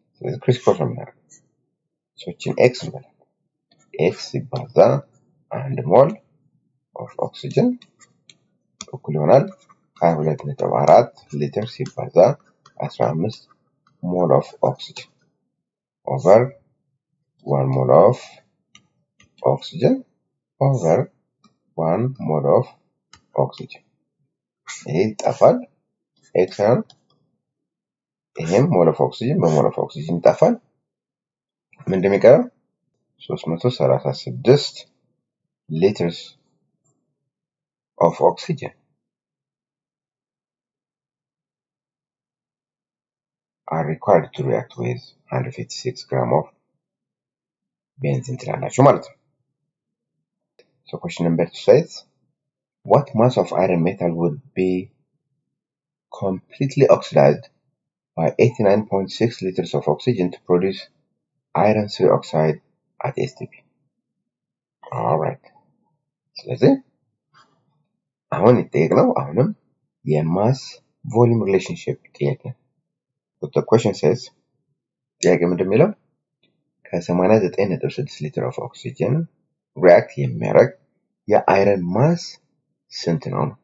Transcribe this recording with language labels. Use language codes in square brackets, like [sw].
[am] ስለዚህ ክሪስክሮስ ነው የምናደርገው። ሶችን ኤክስ እንበላለን። ኤክስ ሲባዛ 1 ሞል ኦፍ ኦክሲጅን እኩል ይሆናል 22.4 ሊትር ሲባዛ 15 ሞል ኦፍ ኦክሲጅን ኦቨር 1 ሞል ኦፍ ኦክሲጅን ኦቨር 1 ሞል ኦፍ ኦክሲጅን። ይሄ ይጠፋል። ኤክስ ነው። ይሄም ሞል ኦፍ ኦክሲጅን በሞል ኦፍ ኦክሲጅን ይጠፋል። ምን እንደሚቀረው [en] 336 liters of oxygen are required to react with 156 gram of benzene [am] ትላላችሁ ማለት ነው። [en] So question number 2 says, what mass of iron metal would be completely oxidized by 89.6 liters of oxygen to produce iron 3 oxide at STP? Alright. [am] ስለዚህ አሁን የጠየቅነው አሁንም የማስ ቮሊዩም ሪሌሽንሺፕ ጥያቄ ነው። [en] The question says, [am] ጥያቄ ምንድን የሚለው ከ89.6 ሊትር ኦፍ ኦክሲጅን ሪአክት የሚያደርግ የአይረን ማስ ስንት ነው?